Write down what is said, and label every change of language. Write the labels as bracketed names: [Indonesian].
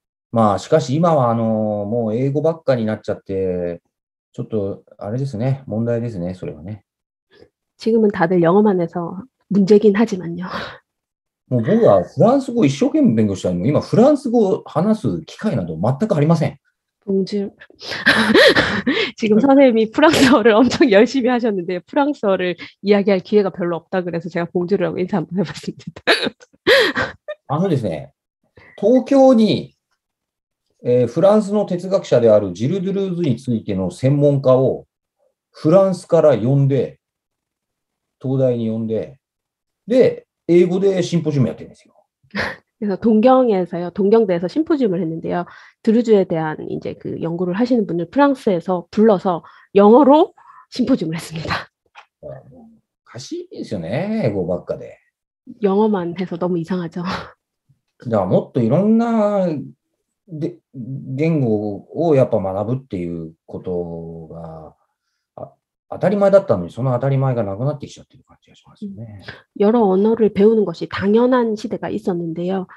[Japanese] まあ、しかし今はもう英語ばっかになっちゃって、ちょっとあれですね、問題ですね、それはね。 [Korean] 지금은 다들 영어만 해서 문제긴 하지만요. [Japanese] もう僕はフランス語を一生懸命勉強したのに、今フランス語を話す機会など全くありません。 [Korean] 봉주 지금 선생님이 프랑스어를 엄청 열심히 하셨는데 프랑스어를 이야기할 기회가 별로 없다 그래서 제가 봉주라고 인사 한번 해봤습니다. [Japanese] ですね、東京に、フランスの哲学者であるジル・ドゥルーズについての専門家をフランスから呼んで、東大に呼んで、で、英語でシンポジウムやってるんですよ。 [Korean] 그래서 동경대에서 심포지움을 했는데요. 드루즈에 대한 이제 그 연구를 하시는 분을 프랑스에서 불러서 영어로 심포지움을 했습니다. [Japanese] おかしいですよね、英語ばっかで。 [Korean] 영어만 해서 너무 이상하죠. [Japanese] だからもっといろんな言語をやっぱ学ぶっていうことが当たり前だったのに、その当たり前がなくなってきちゃってる感じがしますよね。 [Korean] 여러 언어를 배우는 것이 당연한 시대가 있었는데요.